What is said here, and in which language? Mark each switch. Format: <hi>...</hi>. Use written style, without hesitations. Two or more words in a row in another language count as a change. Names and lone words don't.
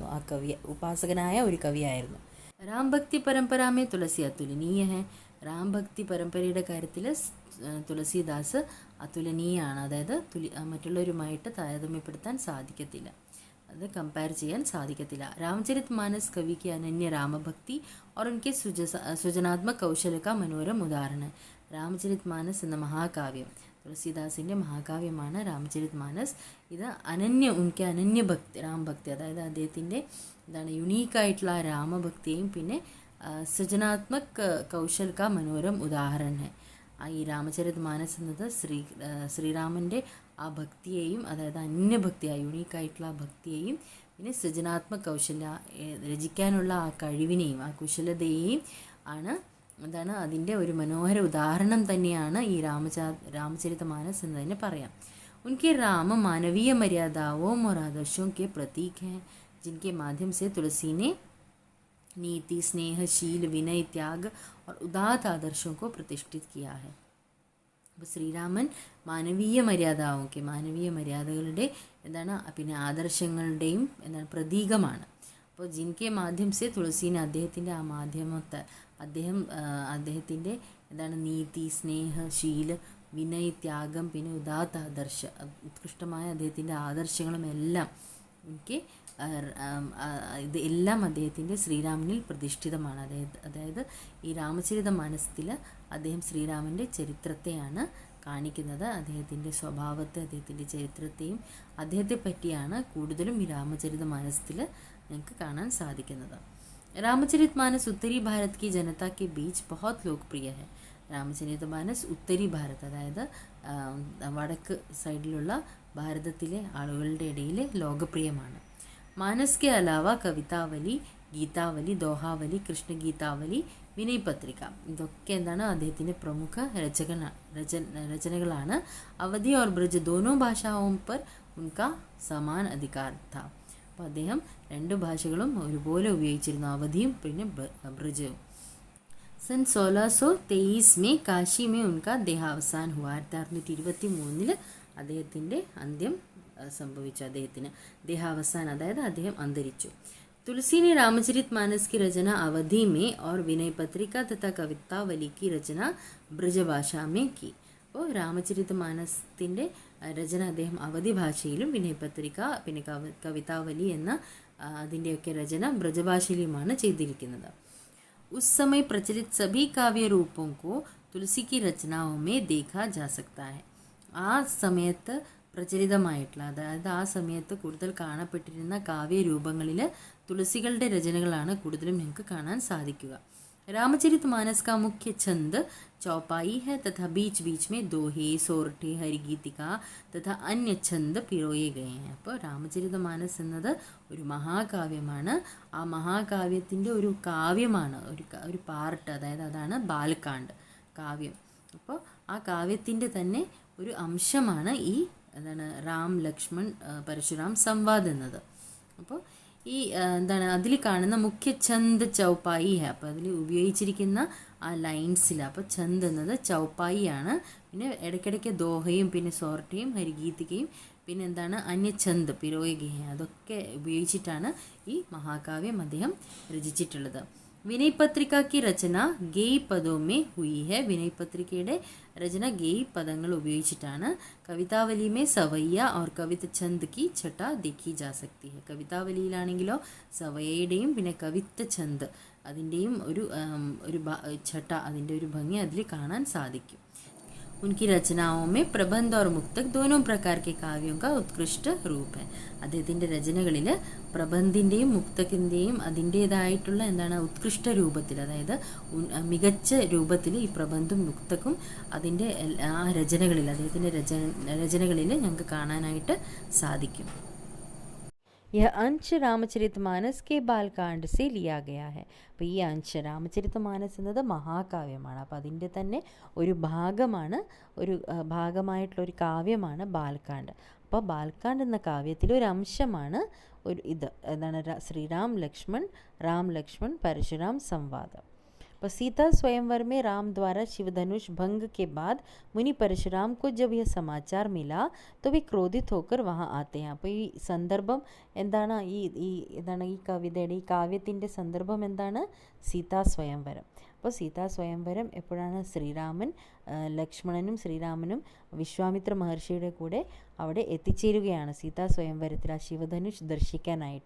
<ml>ആ കവി ഉപാസകനായ ഒരു കവിയായിരുന്നു.</ml> <hi>राम भक्ति परंपरा में तुलसी अतुलनीय है.</hi> <ml>രാം ഭക്തി പരമ്പരയുടെ കാര്യത്തിൽ തുളസിദാസ് അതുലനീയാണ്. അതായത് മറ്റുള്ളവരുമായിട്ട് താരതമ്യപ്പെടുത്താൻ സാധിക്കത്തില്ല, അത് കമ്പയർ ചെയ്യാൻ സാധിക്കത്തില്ല.</ml> <hi>रामचरित मानस कवि की अनन्य രാമഭക്തി और उनके सृजनात्मक कौशल का मनोरम उदाहरण.</hi> <ml>രാമചരിത് മാനസ് എന്ന മഹാകാവ്യം, തുളസിദാസിൻ്റെ മഹാകാവ്യമാണ് രാമചരിത് മാനസ്. ഇത് അനന്യ ഭക്തി, രാമഭക്തി, അതായത് അദ്ദേഹത്തിൻ്റെ യുണീക്കായിട്ടുള്ള രാമഭക്തിയെയും പിന്നെ</ml> <hi>सृजनात्मक कौशल का मनोरम उदाहरण.</hi> <ml>ഈ രാമചരിത് മാനസ് എന്നത് ശ്രീരാമൻ്റെ ആ ഭക്തിയെയും, അതായത് അന്യഭക്തി, ആ യുണീക്കായിട്ടുള്ള ഭക്തിയെയും പിന്നെ സൃജനാത്മക കൗശല്യ, രചിക്കാനുള്ള ആ കഴിവിനെയും ആ കുശലതയെയും ആണ് അതിൻ്റെ ഒരു മനോഹര ഉദാഹരണം തന്നെയാണ് ഈ രാമചരിത മാനസ് എന്ന് തന്നെ പറയാം.</ml> <hi>उनके राम मानवीय मर्यादाओं और आदर्शों के प्रतीक हैं, जिनके माध्यम से तुलसी ने नीति, स्नेह, शील, विनय, त्याग और उदात्त आदर्शों को प्रतिष्ठित किया है.</hi> <ml>അപ്പോൾ ശ്രീരാമൻ മാനവീയ മര്യാദകളുടെ പിന്നെ ആദർശങ്ങളുടെയും പ്രതീകമാണ്. അപ്പോൾ</ml> <hi>जिनके माध्यम से तुलसी ने,</hi> <ml>അദ്ദേഹത്തിൻ്റെ ആ മാധ്യമത്തെ അദ്ദേഹത്തിൻ്റെ നീതി, സ്നേഹ, ശീല, വിനയ്, ത്യാഗം പിന്നെ ഉദാത്ത ആദർശ, ഉത്കൃഷ്ടമായ അദ്ദേഹത്തിൻ്റെ ആദർശങ്ങളും എല്ലാം ഇതെല്ലാം അദ്ദേഹത്തിൻ്റെ ശ്രീരാമനിൽ പ്രതിഷ്ഠിതമാണ്. അതായത് ഈ രാമചരിത മാനസത്തിൽ അദ്ദേഹം ശ്രീരാമൻ്റെ ചരിത്രത്തെയാണ് കാണിക്കുന്നത്. അദ്ദേഹത്തിൻ്റെ സ്വഭാവത്തെ, അദ്ദേഹത്തിൻ്റെ ചരിത്രത്തെയും അദ്ദേഹത്തെ പറ്റിയാണ് കൂടുതലും ഈ രാമചരിത മാനസത്തിൽ ഞങ്ങൾക്ക് കാണാൻ സാധിക്കുന്നത്.</ml> <hi>रामचरित मानस उत्तरी भारत की जनता के बीच बहुत लोकप्रिय है.</hi> <ml>രാമചരിത മാനസ്</ml> <hi>उत्तरी भारत,</hi> <ml>അതായത് വടക്ക് സൈഡിലുള്ള ഭാരതത്തിലെ ആളുകളുടെ ഇടയിൽ ലോകപ്രിയമാണ്.</ml> <hi>मानस के अलावा</hi> <ml>കവിതാവലി, ഗീതാവലി, ദോഹാവലി, കൃഷ്ണഗീതാവലി, വിനയ് പത്രിക, ഇതൊക്കെ അദ്ദേഹത്തിൻ്റെ പ്രമുഖ രചനകളാണ്.</ml> <hi>അവധി और ब्रज दोनों भाषाओं पर उनका समान अधिकार था.</hi> <ml>അപ്പോൾ അദ്ദേഹം 2 ഭാഷകളും ഒരുപോലെ ഉപയോഗിച്ചിരുന്നു, അവധിയും പിന്നെ ബ്രജവും.</ml> <hi>सन 1623 में काशी में उनका देहावसान हुआ.</hi> <ml>1623 അദ്ദേഹത്തിൻ്റെ അന്ത്യം സംഭവിച്ചു. അദ്ദേഹത്തിന് ദേഹാവസാൻ, അതായത് അദ്ദേഹം അന്തരിച്ചു.</ml> <hi>तुलसी ने रामचरित मानस की रचना अवधि में और विनय पत्रिका तथा कवितावली की रचना ब्रजभाषा में की.</hi> <ml>അപ്പോൾ രാമചരിത മാനസത്തിൻ്റെ രചന അദ്ദേഹം അവധി ഭാഷയിലും വിനയ പത്രിക പിന്നെ കവിതാവലി എന്ന അതിൻ്റെയൊക്കെ രചന ബ്രജഭാഷയിലുമാണ് ചെയ്തിരിക്കുന്നത്.</ml> <hi>उस समय प्रचलित सभी काव्य रूपों को तुलसी की रचनाओं में देखा जा सकता है.</hi> <ml>ആ സമയത്ത് പ്രചലിതമായിട്ടുള്ള, അതായത് ആ സമയത്ത് കൂടുതൽ കാണപ്പെട്ടിരുന്ന കാവ്യരൂപങ്ങളിൽ തുളസികളുടെ രചനകളാണ് കൂടുതലും ഞങ്ങൾക്ക് കാണാൻ സാധിക്കുക.</ml> <hi>रामचरितमानस का मुख्य छंद चौपाई है तथा बीच बीच में दोहे, सोरठे, हरिगीतिका तथा अन्य छंद പിറോയെ गए हैं.</hi> <ml>അപ്പോൾ രാമചരിതമാനസ് എന്നത് ഒരു മഹാകാവ്യമാണ്. ആ മഹാകാവ്യത്തിൻ്റെ ഒരു കാവ്യമാണ്, ഒരു പാർട്ട്, അതായത് അതാണ് ബാലകാണ്ഡ് കാവ്യം. അപ്പോൾ ആ കാവ്യത്തിൻ്റെ തന്നെ ഒരു അംശമാണ് ഈ രാം ലക്ഷ്മൺ പരശുരാം സംവാദ് എന്നത്. അപ്പോൾ ഈ അതിൽ കാണുന്ന</ml> <hi>मुख्य छंद चौपाई है.</hi> <ml>അപ്പോൾ അതിൽ ഉപയോഗിച്ചിരിക്കുന്ന ആ ലൈൻസിൽ അപ്പോൾ ഛന്ദ് എന്നത് ചൗപ്പായി ആണ്. പിന്നെ ഇടയ്ക്കിടയ്ക്ക് ദോഹയും പിന്നെ സോർട്ടയും ഹരിഗീതികയും പിന്നെ</ml> <hi>अन्य छंद पिरोए गए हैं,</hi> <ml>അതൊക്കെ ഉപയോഗിച്ചിട്ടാണ് ഈ മഹാകാവ്യം അദ്ദേഹം രചിച്ചിട്ടുള്ളത്.</ml> <hi>വിനയ് പത്രിക की रचना गेय पदों में हुई है.</hi> <ml>വിനയ് പത്രികയുടെ രചന ഗേയ് പദങ്ങൾ ഉപയോഗിച്ചിട്ടാണ്.</ml> <hi>കവിതാവലി में സവയ്യ और कवित्त छंद की छटा देखी जा सकती है.</hi> <ml>കവിതാവലിയിലാണെങ്കിലോ സവയ്യയുടെയും പിന്നെ കവിത്ത ഛന്ദ് അതിൻ്റെയും ഒരു ഛട്ട, അതിൻ്റെ ഒരു ഭംഗി അതിൽ കാണാൻ സാധിക്കും.</ml> <hi>उनकी रचनाओं में प्रबंध और मुक्तक दोनों प्रकार के काव्यों का उत्कृष्ट रूप है.</hi> <ml>അദ്ദേഹത്തിൻ്റെ രചനകളിൽ പ്രബന്ധിൻ്റെയും മുക്തക്കിൻ്റെയും അതിൻ്റേതായിട്ടുള്ള ഉത്കൃഷ്ട രൂപത്തിൽ, അതായത് മികച്ച രൂപത്തിൽ ഈ പ്രബന്ധും മുക്തക്കും അതിൻ്റെ ആ രചനകളിൽ, അദ്ദേഹത്തിൻ്റെ രചനകളിൽ ഞങ്ങൾക്ക് കാണാനായിട്ട് സാധിക്കും.</ml> <hi>यह अंश रामचरितमानस के बालकांड से लिया गया है.</hi> <ml>അപ്പോൾ ഈ അംശം രാമചരിതമാനസ് എന്നത് മഹാകാവ്യമാണ്. അപ്പോൾ അതിൻ്റെ തന്നെ ഒരു ഭാഗമാണ്, ഒരു ഭാഗമായിട്ടുള്ള ഒരു കാവ്യമാണ് ബാലകാണ്ഡ്. അപ്പോൾ ബാലകാണ്ഡ് എന്ന കാവ്യത്തിലെ ഒരു അംശമാണ് ശ്രീരാം ലക്ഷ്മൺ പരശുരാം സംവാദം.</ml> <hi>पर सीता स्वयंवर में राम द्वारा शिवधनुष भंग के बाद मुनि परशुराम को जब यह समाचार मिला तो वे क्रोधित होकर वहाँ आते हैं.</hi> <ml>അപ്പോൾ ഈ സന്ദർഭം എന്താണ്? ഈ കവിതയുടെ ഈ കാവ്യത്തിൻ്റെ സന്ദർഭം എന്താണ്? സീതാ സ്വയംവരം. അപ്പോൾ സീതാ സ്വയംവരം എപ്പോഴാണ്? ലക്ഷ്മണനും ശ്രീരാമനും വിശ്വാമിത്ര മഹർഷിയുടെ കൂടെ അവിടെ എത്തിച്ചേരുകയാണ് സീതാ സ്വയംവരത്തിൽ ആ ശിവധനുഷ് ദർശിക്കാനായിട്ട്.</ml>